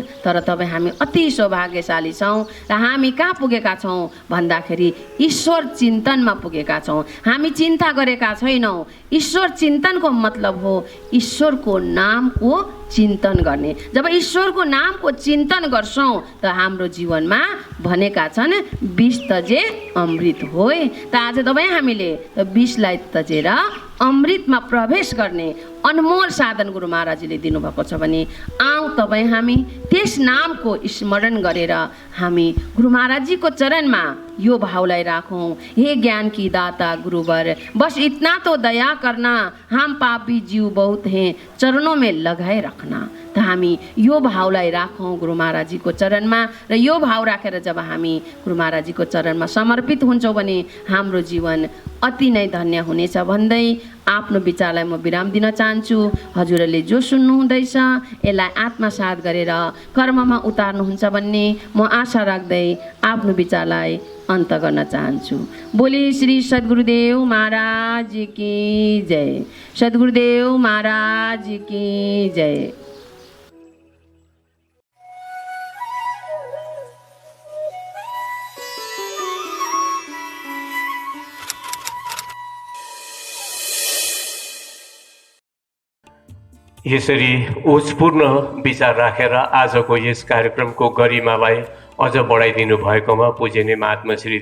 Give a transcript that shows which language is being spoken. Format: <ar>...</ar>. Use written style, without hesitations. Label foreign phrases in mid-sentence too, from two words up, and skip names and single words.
<ne>तर तपाईँ हामी अति सौभाग्यशाली छौँ र हामी कहाँ पुगेका छौँ भन्दाखेरि ईश्वर चिन्तनमा पुगेका छौँ। हामी चिन्ता गरेका छैनौँ। ईश्वर चिन्तनको मतलब हो ईश्वरको नामको चिन्तन गर्ने। जब ईश्वरको नामको चिन्तन गर्छौँ त हाम्रो जीवनमा भनेका छन्</ne> <hi>विष तजे अमृत होय।</hi> <ne>त आज तपाईँ हामीले विषलाई तजेर अमृतमा प्रवेश गर्ने अनमोल साधन गुरु महाराजले दिनुभएको छ भने आउँ तपाईँ हामी त्यस नामको स्मरण गरेर हामी गुरु महाराजीको चरणमा यो भावलाई राखौँ।</ne> <hi>हे ज्ञान की दाता गुरुवर बस इतना तो दया करना, हम पापी जीव बहुत हैं चरणों में लगाए रखना।</hi> <ne>त हामी यो भावलाई राखौँ गुरु महाराजीको चरणमा र यो भाव राखेर जब हामी गुरु महाराजीको चरणमा समर्पित हुन्छौँ भने हाम्रो जीवन अति नै धन्य हुनेछ भन्दै आफ्नो विचारलाई म विराम दिन चाहन्छु। हजुरहरूले जो सुन्नुहुँदैछ यसलाई आत्मसात गरेर कर्ममा उतार्नुहुन्छ भन्ने म आशा राख्दै आफ्नो विचारलाई अन्त गर्न चाहन्छु।</ne> <hi>बोली श्री सद्गुरुदेव महाराज की जय। सद्गुरुदेव महाराज की जय।</hi> <ne>यसरी ओजपूर्ण विचार राखेर आजको यस कार्यक्रमको गरिमालाई अझ बढाइदिनु भएकोमा पूजनीय महात्मा श्री</ne>